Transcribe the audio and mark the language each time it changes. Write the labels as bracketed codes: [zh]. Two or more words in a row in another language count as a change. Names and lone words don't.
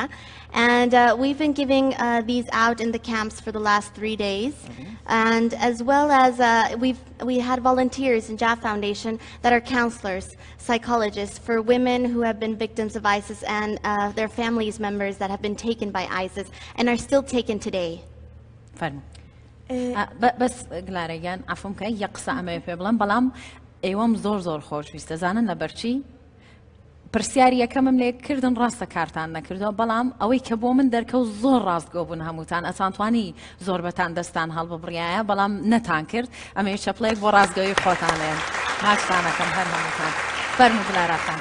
[en] And we've been giving these out in the camps for the last 3 days. And as well as we had volunteers in JAF Foundation that are counselors, psychologists for women who have been victims of ISIS and their families members that have been taken by ISIS and are still taken today. [ckb] بەس گلارەگیان ئەفم کە یەک قسە ئەمەوێ پێ بڵێم بەڵام ئێوەم زۆر خۆشویستە زانن لەبەرچی پرسیاری یەکەمم لێ کردن ڕاستە کارتان نەکردەوە بەڵام ئەوەی کە بۆ من دەرکەوت زۆر ڕاستگۆ بوون هەمووتان ئەتانتوانی زۆر بەتان دەستان هەڵببڕایە بەڵام نەتان کرد ئەمەوێ چەپڵەیەک بۆ ڕاستگۆیی خۆتانێن ماچتانەکەم هەر هەمووتان فەرموو گلارەکان.